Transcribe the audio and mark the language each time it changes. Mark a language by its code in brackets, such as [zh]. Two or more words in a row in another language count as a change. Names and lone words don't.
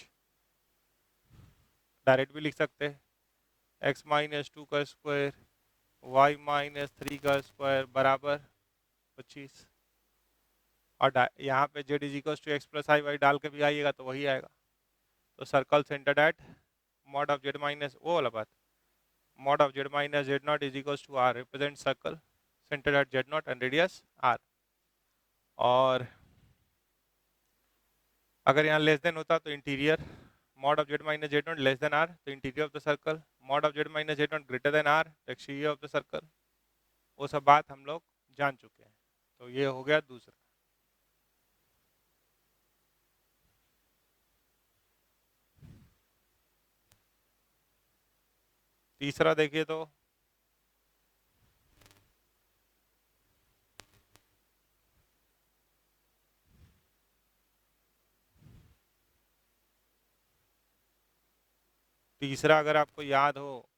[hi] डायरेक्ट भी लिख सकते हैं x माइनस 2 का स्क्वायर y माइनस 3 का स्क्वायर बराबर 25। और यहाँ पे [en] z is equal to x plus i y [hi] डाल के भी आइएगा तो वही आएगा। तो [en] circle centered at mod of z minus, [hi] वो वाला बात, [en] mod of z minus z naught is equals to r represent circle centered at z naught and radius r। [hi] और अगर यहाँ [en] less than [hi] होता तो [en] interior mod of z minus z naught less than r [hi] तो [en] interior of the circle, mod of z minus z naught greater than r [hi] तो [en] exterior of the circle. [hi] वो सब बात हम लोग जान चुके हैं। तो ये हो गया दूसरा। तीसरा देखिए तो तीसरा अगर आपको याद हो